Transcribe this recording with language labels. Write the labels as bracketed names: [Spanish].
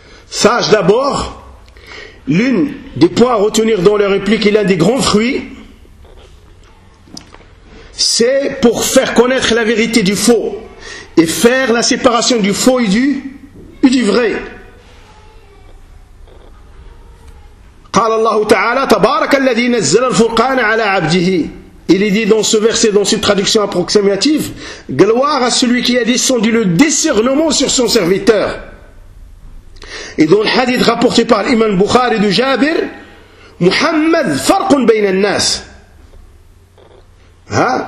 [French] Sache d'abord, l'une des points à retenir dans leur réplique et l'un des grands fruits, c'est pour faire connaître la vérité du faux et faire la séparation du faux et du vrai. [Arabic] قال الله تعالى تبارك الذي نزل الفرقان على عبده. [French] Il est dit dans ce verset, dans cette traduction approximative, gloire à celui qui a descendu le discernement sur son serviteur. Et dans le hadith rapporté par l'imam Bukhari de Jabir, [Arabic] Muhammad farqun bayna an-nas. [French] Hein?